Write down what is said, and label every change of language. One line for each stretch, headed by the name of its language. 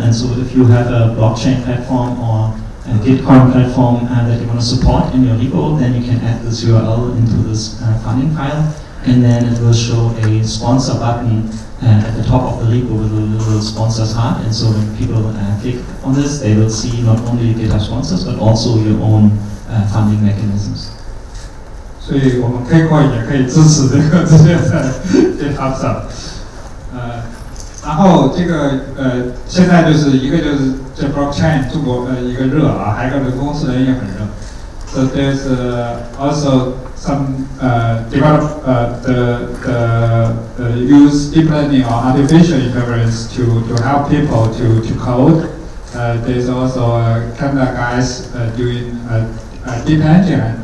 English: And so if you have a blockchain platform or a Gitcoin platform that you want to support in your repo, then you can add this URL into this funding file, and then it will show a sponsor button at the top of the repo with a little sponsors heart. And so when people click on this, they will see not only GitHub sponsors, but also your own funding mechanisms.
Chinese: 所以我们 KCoin 也可以支持这个直接在 GitHub 上。然后这个现在就是一个就是这 blockchain 中国一个热啊，还有一个人工智能也很热。
English: So there's also some develop the use deep learning or artificial intelligence to help people to code. There's also Canada guys doing deep engine.